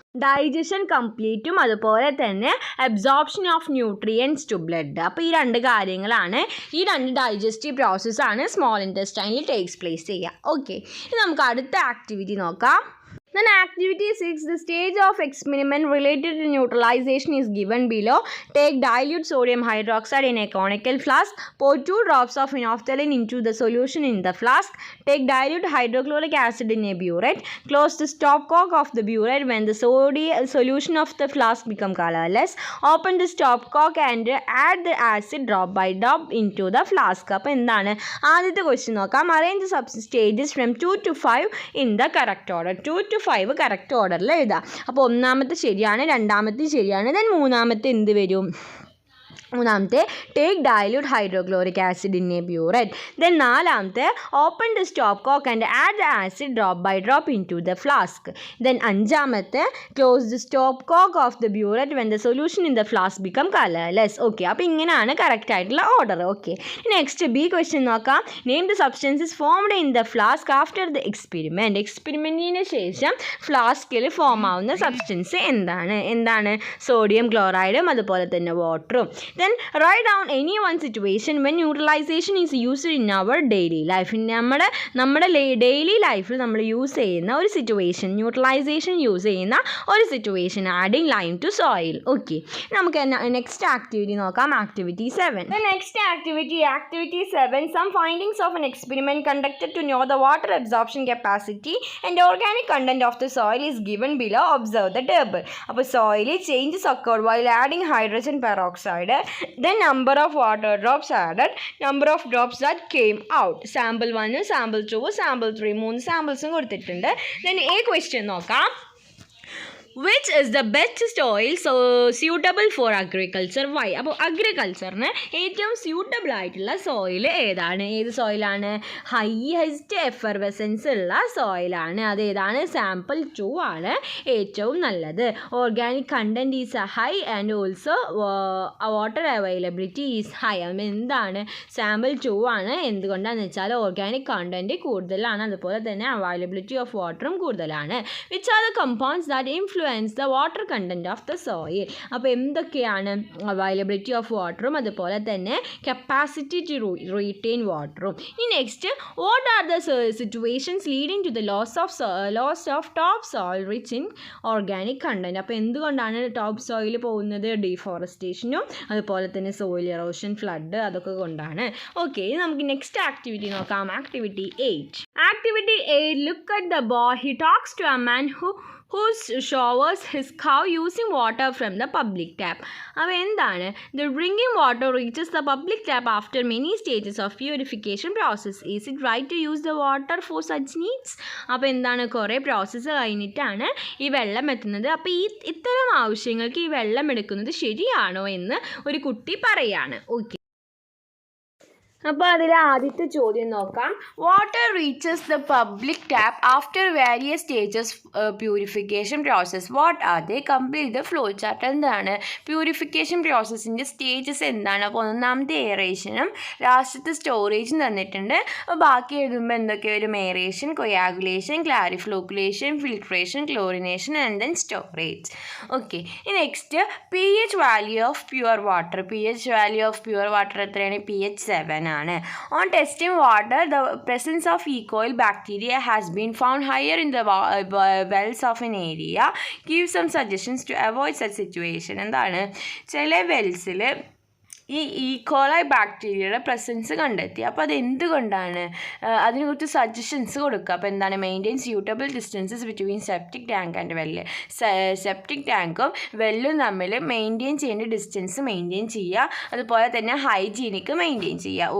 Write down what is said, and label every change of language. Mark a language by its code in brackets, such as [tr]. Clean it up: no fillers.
[en] digestion കംപ്ലീറ്റും [ml] അതുപോലെ തന്നെ [en] Absorption of nutrients to blood. [ml] അപ്പോൾ ഈ 2 കാര്യങ്ങളാണ്, ഈ 2 ഡൈജസ്റ്റീവ് പ്രോസസ്സാണ് സ്മോൾ ഇൻറ്റസ്റ്റൈനിൽ ടേക്സ് പ്ലേസ് ചെയ്യുക. ഓക്കെ, ഇനി നമുക്ക് അടുത്ത ആക്ടിവിറ്റി നോക്കാം. [en] Then activity 6, the stage of experiment related to neutralization is given below. Take dilute sodium hydroxide in a conical flask. Pour 2 drops of phenolphthalein into the solution in the flask. Take dilute hydrochloric acid in a burette. Close the stopcock of the burette when the solution of the flask become colorless. Open the stopcock and add the acid drop by drop into the flask. [ml] അപ്പോൾ എന്താണ് ആദ്യത്തെ question നോക്കാം. [en] Arrange the stages from 2 to 5 in the correct order. [ml] 2 to 5 correct ഓർഡറിൽ എഴുതാം. അപ്പോൾ ഒന്നാമത്തെ ശരിയാണ്, രണ്ടാമത്തെ ശരിയാണ്, ദെൻ മൂന്നാമത്തെ എന്ത് വരും? മൂന്നാമത്തെ [en] Take dilute hydrochloric acid in a burette. Then [ml] നാലാമത്തെ [en] Open the stopcock and add the acid drop by drop into the flask. Then [ml] അഞ്ചാമത്തെ [en] Close the stopcock of the burette when the solution in the flask become colourless. [ml] Okay, അപ്പോൾ ഇങ്ങനെയാണ് correct ആയിട്ടുള്ള order. Okay, next B question നോക്കാം. [en] Name the substances formed in the flask after the experiment. [ml] എക്സ്പെരിമെൻറ്റിന് ശേഷം ഫ്ലാസ്കിൽ form ആവുന്ന substance എന്താണ്? Sodium ക്ലോറൈഡും അതുപോലെ തന്നെ വാട്ടറും. [en] Then write down any one situation when neutralization is used in our daily life. [ml] നമ്മുടെ daily ലൈഫിൽ നമ്മൾ യൂസ് ചെയ്യുന്ന ഒരു സിറ്റുവേഷൻ, ന്യൂട്രലൈസേഷൻ യൂസ് ചെയ്യുന്ന ഒരു situation, [en] Adding lime to soil. [ml] Okay, നമുക്ക് നെക്സ്റ്റ് ആക്ടിവിറ്റി നോക്കാം. [en] Activity 7. The next activity 7, some findings of an experiment conducted to know the water absorption capacity and organic content of the soil is given below. Observe the table. [ml] അപ്പോൾ [en] Soil changes occurred while adding hydrogen peroxide. Then number of water drops added, number of drops that came out. Sample 1, sample 2, sample 3, 3 samples [ml] കൊടുത്തിട്ടുണ്ട്. [en] Then a question [ml] നോക്കാം. [en] Which is the best soil suitable for agriculture? Why? [ml] അപ്പോൾ അഗ്രികൾച്ചറിന് ഏറ്റവും suitable ആയിട്ടുള്ള soil ഏതാണ്? ഏത് സോയിലാണ്? Highest effervescence ഉള്ള സോയിലാണ്. അതേതാണ്? Sample 2 ആണ് ഏറ്റവും നല്ലത്. [en] Organic content is high and also water availability is high. [ml] എന്താണ്? സാമ്പിൾ 2 ആണ്. എന്തുകൊണ്ടാണെന്ന് വെച്ചാൽ ഓർഗാനിക് കണ്ടൻറ്റ് കൂടുതലാണ്, അതുപോലെ തന്നെ അവൈലബിലിറ്റി ഓഫ് വാട്ടറും കൂടുതലാണ്. [en] Which are the compounds that influence the water content of the soil. [ml] അപ്പോൾ എന്തൊക്കെയാണ്? [en] availability of വാട്ടറും [ml] അതുപോലെ തന്നെ [en] Capacity to retain വാട്ടറും. [ml] ഇനി [en] Next, what are the situations leading to the loss of top soil rich in organic content. [ml] അപ്പോൾ എന്തുകൊണ്ടാണ് top soil പോകുന്നത്? ഡീഫോറസ്റ്റേഷനും അതുപോലെ തന്നെ സോയിൽ എറോഷൻ, ഫ്ലഡ്, അതൊക്കെ കൊണ്ടാണ്. ഓക്കെ, നമുക്ക് നെക്സ്റ്റ് ആക്ടിവിറ്റി നോക്കാം. [en] Activity 8. Activity 8, look at the boy. He talks to a man who showers his cow using water from the public tap. [ml] അപ്പോൾ എന്താണ്? [en] The drinking water reaches the public tap after many stages of purification process. Is it right to use the water for such needs? [ml] അപ്പോൾ എന്താണ്? കുറേ process കഴിഞ്ഞിട്ടാണ് ഈ വെള്ളം എത്തുന്നത്. അപ്പോൾ ഇത്തരം ആവശ്യങ്ങൾക്ക് ഈ വെള്ളം എടുക്കുന്നത് ശരിയാണോ എന്ന് ഒരു കുട്ടി പറയാണ്. ഓക്കെ, അപ്പോൾ അതിൽ ആദ്യത്തെ ചോദ്യം നോക്കാം. [en] Water reaches the public tap after various stages purification process. What are they? [ml] Complete the flow chart. എന്താണ് പ്യൂരിഫിക്കേഷൻ പ്രോസസ്സിൻ്റെ സ്റ്റേജസ് എന്താണ്? അപ്പോൾ ഒന്നാമത്തെ എയറേഷനും ലാസ്റ്റത്തെ സ്റ്റോറേജും തന്നിട്ടുണ്ട്. അപ്പോൾ ബാക്കി എഴുതുമ്പോൾ എന്തൊക്കെ വരും? Aeration, coagulation, ക്ലാരിഫ്ലോക്കുലേഷൻ, filtration, chlorination and then storage. [en] Okay, next pH value of pure water. pH value of pure water [ml] എത്രയാണ്? pH 7 ആണ്. [en] On testing water, the presence of E. coli bacteria has been found higher in the wells of an area. Give some suggestions to avoid such situation. [ml] എന്താണ്? ചില വെൽസിൽ ഈ ഈക്കോളായി ബാക്ടീരിയയുടെ presence കണ്ടെത്തി. അപ്പോൾ അത് എന്തുകൊണ്ടാണ്? അതിന് കുറച്ച് സജഷൻസ് കൊടുക്കുക. അപ്പോൾ എന്താണ്? [en] Maintain suitable distances between septic tank and well. [ml] Septic ടാങ്കും വെല്ലും തമ്മിൽ മെയിൻറ്റെയിൻ ചെയ്യേണ്ട ഡിസ്റ്റൻസ് മെയിൻറ്റെയിൻ ചെയ്യുക, അതുപോലെ തന്നെ ഹൈജീനിക്ക് മെയിൻറ്റെയിൻ ചെയ്യുക.